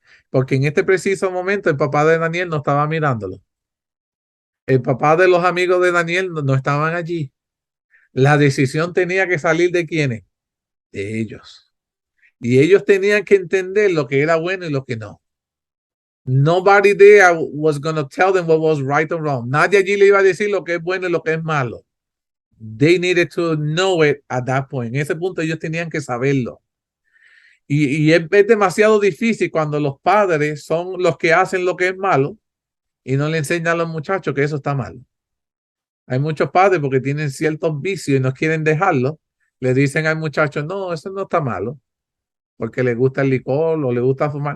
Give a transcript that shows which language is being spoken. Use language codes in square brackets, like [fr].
[es] Porque en este preciso momento el papá de Daniel no estaba mirándolo. El papá de los amigos de Daniel no estaban allí. La decisión tenía que salir de ¿quiénes? De ellos. Y ellos tenían que entender lo que era bueno y lo que no. [en] Nobody there was going to tell them what was right or wrong. [es] Nadie allí le iba a decir lo que es bueno y lo que es malo. [en] They needed to know it at that point. [es] En ese punto ellos tenían que saberlo. Y es demasiado difícil cuando los padres son los que hacen lo que es malo y no le enseñan a los muchachos que eso está mal. Hay muchos padres porque tienen ciertos vicios y no quieren dejarlo. Le dicen al muchacho, no, eso no está malo, porque le gusta el licor o le gusta fumar.